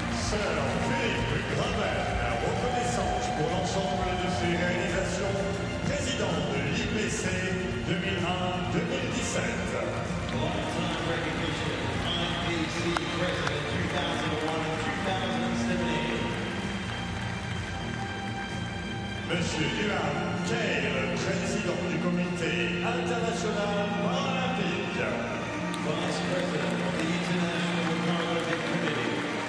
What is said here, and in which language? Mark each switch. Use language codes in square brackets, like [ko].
[fr] Sir Philippe Gravel, reconnaissance pour l'ensemble de ses réalisations, président de l'IPC 2001-2017. [en] Lifetime recognition, IPC president 2001 and 2017. [fr] Monsieur Duham Kay, le président du comité international paralympique. [en] Vice president of the International Paralympic Committee.